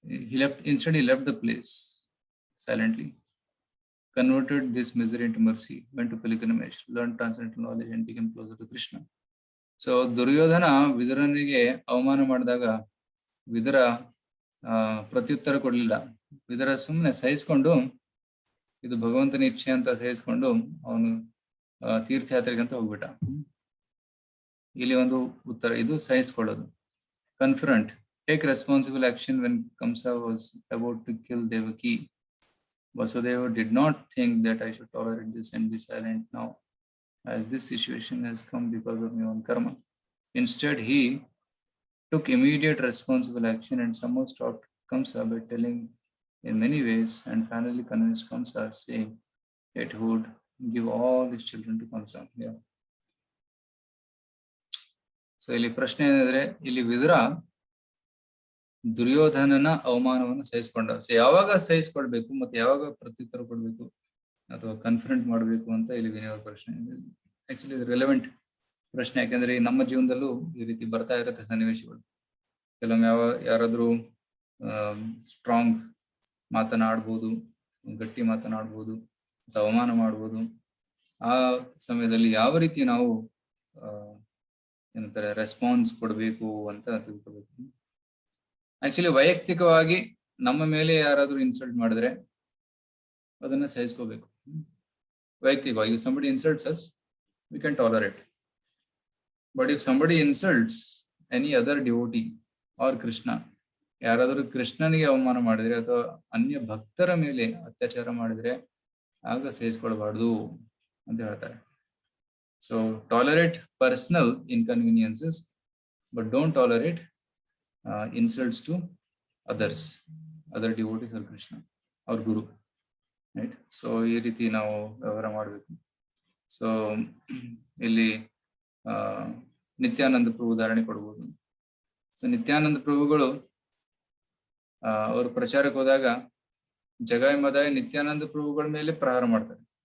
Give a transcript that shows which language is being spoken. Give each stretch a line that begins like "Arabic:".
English: He left the place silently, converted this misery into mercy, went to pilgrimage, learned transcendental knowledge and became closer to Krishna.
Kannada: So Duryodhana ವಿದುರನಿಗೆ ಅವಮಾನ ಮಾಡಿದಾಗ ವಿದುರ ಪ್ರತ್ಯುತ್ತರ ಕೊಡ್ಲಿಲ್ಲ. ವಿದುರ ಸುಮ್ಮನೆ ಸಹಿಸ್ಕೊಂಡು, ಇದು ಭಗವಂತನ ಇಚ್ಛೆ ಅಂತ ಸಹಿಸ್ಕೊಂಡು ಅವನು ತೀರ್ಥಯಾತ್ರೆಗೆ ಅಂತ ಹೋಗ್ಬಿಟ್ಟ. ಇಲ್ಲಿ ಒಂದು ಉತ್ತರ, ಇದು ಸಹಿಸ್ಕೊಳ್ಳೋದು.
English: Confront, take responsible action when Kamsa was about to kill Devaki. Vasudeva did not think that I should tolerate this and be silent now, as this situation has come because of my own karma. Instead, he took immediate responsible action and somehow stopped Kamsa by telling in many ways, and finally convinced Kamsa, saying that he would give all his children to Kamsa. Yeah.
Kannada: So ಇಲ್ಲಿ ಪ್ರಶ್ನೆ ಏನಂದ್ರೆ, ಇಲ್ಲಿ ವಿದುರ ದುರ್ಯೋಧನನ ಅವಮಾನವನ್ನು ಸಹಿಸ್ಕೊಂಡ. So ಯಾವಾಗ ಸಹಿಸ್ಕೊಳ್ಬೇಕು ಮತ್ತೆ ಯಾವಾಗ ಪ್ರತ್ಯುತ್ತರ ಕೊಡ್ಬೇಕು ಅಥವಾ ಕನ್ಫ್ರಂಟ್ ಮಾಡ್ಬೇಕು ಅಂತ ಇಲ್ಲಿ ವಿನಯ ಪ್ರಶ್ನೆ. ಆಕ್ಚುಲಿ ಇದು ರೆಲೆವೆಂಟ್ ಪ್ರಶ್ನೆ, ಯಾಕಂದ್ರೆ ನಮ್ಮ ಜೀವನದಲ್ಲೂ ಈ ರೀತಿ ಬರ್ತಾ ಇರುತ್ತೆ ಸನ್ನಿವೇಶಗಳು. ಕೆಲವೊಮ್ಮೆ ಯಾರಾದ್ರೂ ಸ್ಟ್ರಾಂಗ್ ಮಾತನಾಡ್ಬೋದು, ಗಟ್ಟಿ ಮಾತನಾಡ್ಬೋದು, ಅವಮಾನ ಮಾಡ್ಬೋದು. ಆ ಸಮಯದಲ್ಲಿ ಯಾವ ರೀತಿ ನಾವು ಏನಂತಾರೆ ರೆಸ್ಪಾನ್ಸ್ ಕೊಡ್ಬೇಕು ಅಂತ ತಿಳ್ಕೋಬೇಕು. ಆಕ್ಚುಲಿ ವೈಯಕ್ತಿಕವಾಗಿ ನಮ್ಮ ಮೇಲೆ ಯಾರಾದ್ರೂ ಇನ್ಸಲ್ಟ್ ಮಾಡಿದ್ರೆ ಅದನ್ನ ಸಹಿಸ್ಕೋಬೇಕು. ವೈಯಕ್ತಿಕವಾಗಿ
English: somebody insults us, we can tolerate. But if somebody insults any other devotee or Krishna,
Kannada: ಯಾರಾದ್ರೂ ಕೃಷ್ಣನಿಗೆ ಅವಮಾನ ಮಾಡಿದ್ರೆ ಅಥವಾ ಅನ್ಯ ಭಕ್ತರ ಮೇಲೆ ಅತ್ಯಾಚಾರ ಮಾಡಿದ್ರೆ ಆಗ ಸಹಿಸ್ಕೊಳ್ಬಾರ್ದು ಅಂತ ಹೇಳ್ತಾರೆ.
English: So tolerate personal inconveniences, but don't tolerate insults to others, other devotees or Krishna or Guru, right?
Kannada: So ಈ ರೀತಿ ನಾವು ವ್ಯವಹಾರ ಮಾಡಬೇಕು. ಸೊ ಇಲ್ಲಿ ನಿತ್ಯಾನಂದ ಪ್ರಭು ಉದಾಹರಣೆ ಕೊಡ್ಬೋದು. ಸೊ ನಿತ್ಯಾನಂದ ಪ್ರಭುಗಳು ಅವರು ಪ್ರಚಾರಕ್ಕೆ ಹೋದಾಗ ಜಗಾಯ್ ಮದಾಯ್ ನಿತ್ಯಾನಂದ ಪ್ರಭುಗಳ ಮೇಲೆ ಪ್ರಹಾರ ಮಾಡ್ತಾರೆ.